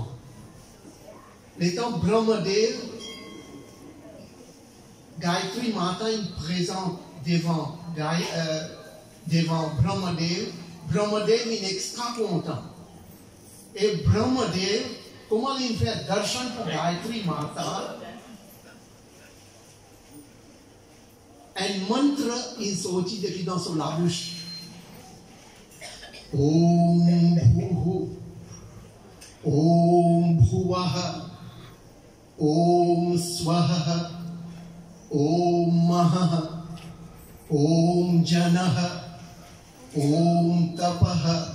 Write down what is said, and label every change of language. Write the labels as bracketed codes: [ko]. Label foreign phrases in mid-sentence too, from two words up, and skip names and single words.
[fr] L'étant Brahmadev, Gayatri Mata il présente devant Brahmadev. Brahmadev il est extra content. Et Brahmadev, comment il fait darshan pour Gayatri Mata? Un mantra il sortit depuis dans son la bouche. [sa] ॐ भूः ॐ भुवः ॐ स्वः ॐ महः ॐ जनः ॐ तपः,